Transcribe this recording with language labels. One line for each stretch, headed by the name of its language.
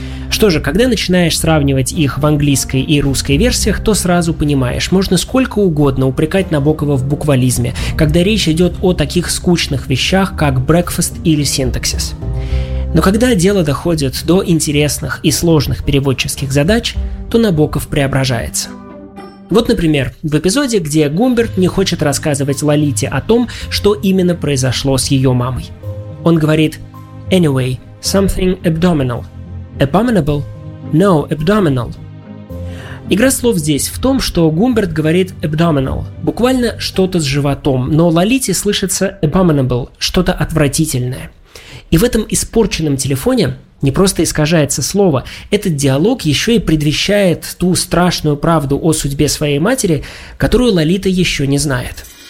Russian: Что же, когда начинаешь сравнивать их в английской и русской версиях, то сразу понимаешь, можно сколько угодно упрекать Набокова в буквализме, когда речь идет о таких скучных вещах, как breakfast или синтаксис. Но когда дело доходит до интересных и сложных переводческих задач, то Набоков преображается. Вот, например, в эпизоде, где Гумберт не хочет рассказывать Лолите о том, что именно произошло с ее мамой. Он говорит
English: «Anyway, something abdominal». Abominable? No, abdominal.
Russian: Игра слов здесь в том, что Гумберт говорит abdominal, буквально что-то с животом, но Лолите слышится abominable, что-то отвратительное. И в этом испорченном телефоне не просто искажается слово, этот диалог еще и предвещает ту страшную правду о судьбе своей матери, которую Лолита еще не знает.